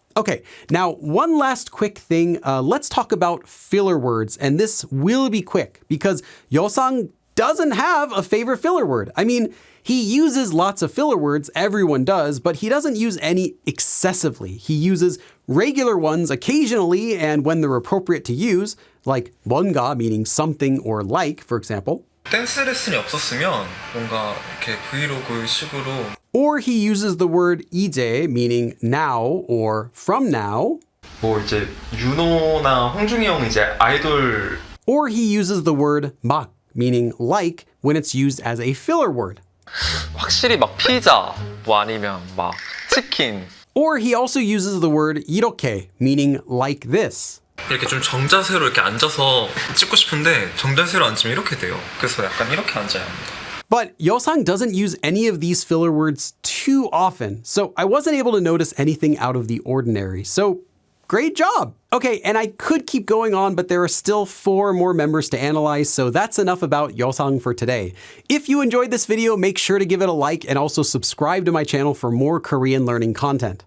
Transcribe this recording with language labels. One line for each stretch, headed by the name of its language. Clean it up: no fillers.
English: Okay, now one last quick thing. Let's talk about filler words, and this will be quick because Yeosang doesn't have a favorite filler word. I mean, he uses lots of filler words, everyone does, but he doesn't use any excessively. He uses regular ones occasionally and when they're appropriate to use, like 뭔가 meaning something or like, for example.
Korean: 댄스 레슨이 없었으면 뭔가 이렇게 브이로그 식으로
English: Or he uses the word 이제 meaning now or from now.
Korean: 뭐 이제 윤호나 홍중이 형 이제 아이돌
English: Or he uses the word 막 meaning like when it's used as a filler word.
Korean: 확실히 막 피자 뭐 아니면 막 치킨.
English: Or he also uses the word 이렇게 meaning like this.
Korean: 이렇게 좀 정자세로 이렇게 앉아서 찍고 싶은데 정자세로 앉으면 이렇게 돼요. 그래서 약간 이렇게 앉아야 합니다.
English: But Yeosang doesn't use any of these filler words too often, so I wasn't able to notice anything out of the ordinary. So, great job! Okay, and I could keep going on, but there are still 4 more members to analyze, so that's enough about Yeosang for today. If you enjoyed this video, make sure to give it a like and also subscribe to my channel for more Korean learning content.